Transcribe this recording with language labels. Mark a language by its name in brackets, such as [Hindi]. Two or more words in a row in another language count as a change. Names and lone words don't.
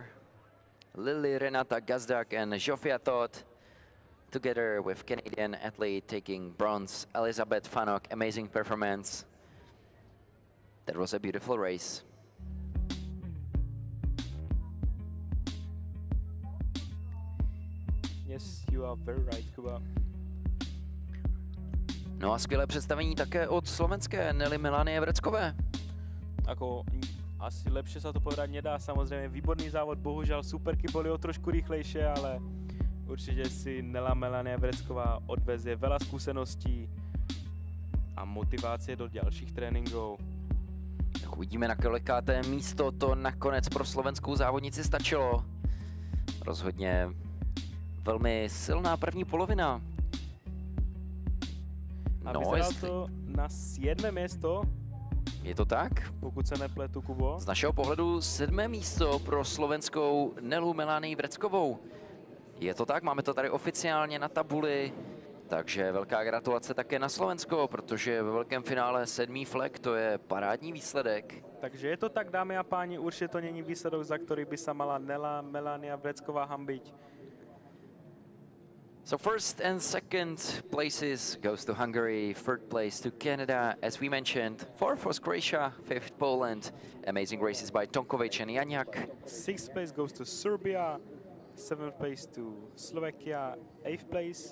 [English] Lily Renata Gazdak and Zsofia Todd, together with Canadian athlete taking bronze, Elizabeth Fanok. Amazing performance. That was a beautiful race. Yes, you are very right, Kuba. [Czech] No a skvělé představení také od slovenské Nelly Melanie Vreckové. [Slovak] Ako asi lepšie sa to povedať nedá, samozrejme výborný závod, bohužiaľ superky boli o trošku rýchlejšie, ale určite si Nela Melania Vrecková odvezie veľa skúseností a motivácie do ďalších tréninkov. [Czech] Tak uvidíme, na kolikáté místo to nakonec pro slovenskou závodnici stačilo. Rozhodně velmi silná první polovina. [Slovak] A vyzeralo to na 7. miesto. Je to tak? [Czech] Pokud se nepletu, Kubo. Z našeho pohledu 7. místo pro slovenskou Nelu Melanii Vreckovou. Je to tak, máme to tady oficiálně na tabuli, takže velká gratulace také na Slovensko, protože ve velkém finále 7. flag, to je parádní výsledek. [Slovak] Takže je to tak, dámy a páni, určite to není výsledok, za ktorý by sa mala Nela Melania Vrecková hanbiť. [English] So first and second places goes to Hungary, third place to Canada, as we mentioned. Fourth was Croatia, fifth Poland. Amazing races by Tonkovic and Janiak. Sixth place goes to Serbia, seventh place to Slovakia, eighth place